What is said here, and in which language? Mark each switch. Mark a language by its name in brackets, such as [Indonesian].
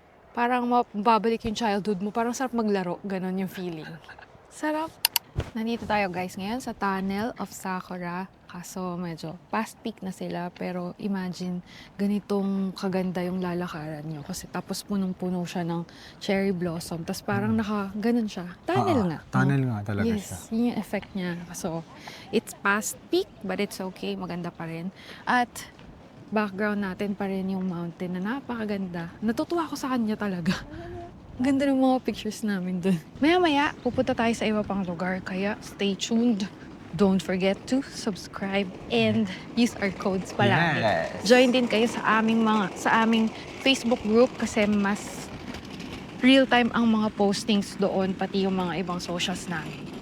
[Filipino] Parang mababalik yung childhood mo. Parang sarap maglaro. Ganon yung feeling. Sarap. Nandito tayo guys ngayon sa Tunnel of Sakura. Kaso medyo past peak na sila. Pero imagine, ganitong kaganda yung lalakaran nyo. Kasi tapos punong-puno siya ng cherry blossom. Tapos parang ganon siya. Tunnel nga. Tunnel nga talaga siya. Yes, yun yung effect niya. [English] So, it's past peak, but it's okay. [Filipino] Maganda pa rin. At background natin pa rin yung mountain na napakaganda. Natutuwa ako sa kanya talaga. Ganda ng mga pictures namin dun. Maya-maya, pupunta tayo sa iba pang lugar. Kaya stay tuned. [English] Don't forget to subscribe and use our codes [Filipino] palagi. [English] Yes. [Filipino] Join din kayo sa aming Facebook group kasi mas real-time ang mga postings doon, pati yung mga ibang socials namin.